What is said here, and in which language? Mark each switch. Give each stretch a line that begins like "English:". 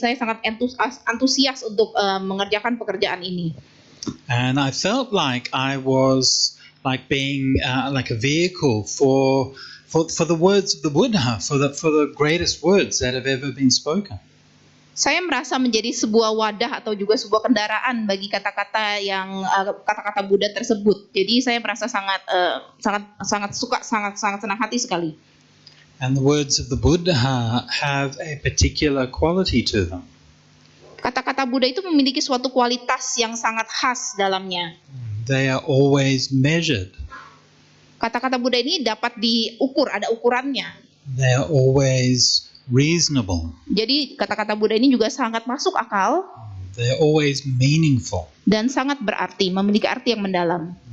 Indonesian: Saya sangat antusias untuk mengerjakan pekerjaan ini.
English: And I felt like I was like being like a vehicle for the words of the Buddha, for the greatest words that have ever been spoken.
Indonesian: Saya merasa menjadi sebuah wadah atau juga sebuah kendaraan bagi kata-kata Buddha tersebut. Jadi saya merasa sangat suka, sangat senang hati sekali.
English: And the words of the Buddha have a particular quality to them.
Indonesian: Kata-kata Buddha itu memiliki suatu kualitas yang sangat khas dalamnya.
English: They are always measured.
Indonesian: Kata-kata Buddha ini dapat diukur, ada ukurannya.
English: They are always reasonable.
Indonesian: Jadi kata-kata Buddha ini juga sangat masuk akal
English: They are always meaningful.
Indonesian: dan sangat berarti, memiliki arti yang mendalam.